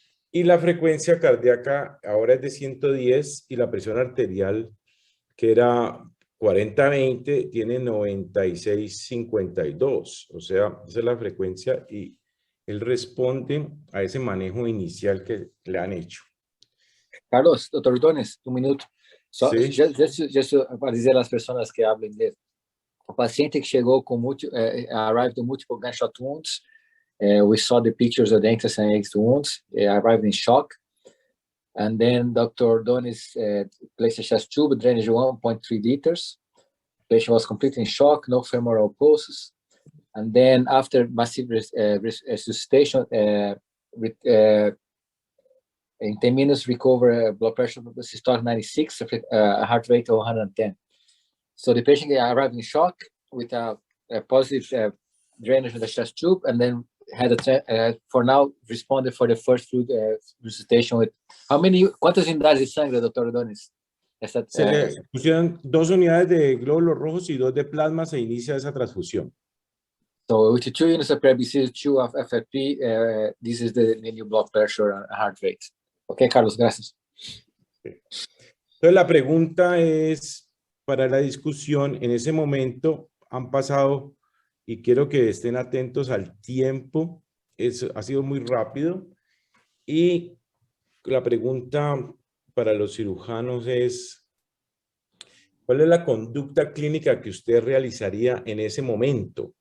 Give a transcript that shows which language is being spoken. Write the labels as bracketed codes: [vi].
[es] Y la frecuencia cardíaca ahora es de 110 y la presión arterial, que era 40-20, tiene 96-52. O sea, esa es la frecuencia y él responde a ese manejo inicial que le han hecho. Carlos, Dr. Ordóñez, un minuto. [pt] Só, [es] Sí. [en] just [pt] para dizer às pessoas que hablam inglês. O paciente que chegou com [en] arrived with multiple gunshot wounds. We saw the pictures of the entrance and exit wounds. Arrived in shock. And then Dr. Ordóñez placed a chest tube, drainage 1.3 liters. Patient was completely in shock, no femoral pulses. And then after massive resuscitation, in 10 minutes, recover blood pressure systolic 96, heart rate of 110. So the patient arrived in shock with a positive drainage of the chest tube, and then had for now responded for the first fluid resuscitation with [es] ¿cuántas unidades de sangre, Dr. Ordóñez? Se le pusieron 2 unidades de glóbulos rojos y 2 de plasma, se inicia esa transfusión. [en] So with the 2 units of PRBC, 2 of FFP, this is the new blood pressure and heart rate. [es] Ok, Carlos, gracias. Entonces la pregunta es, para la discusión, en ese momento han pasado, y quiero que estén atentos al tiempo, ha sido muy rápido, y la pregunta para los cirujanos es, ¿cuál es la conducta clínica que usted realizaría en ese momento?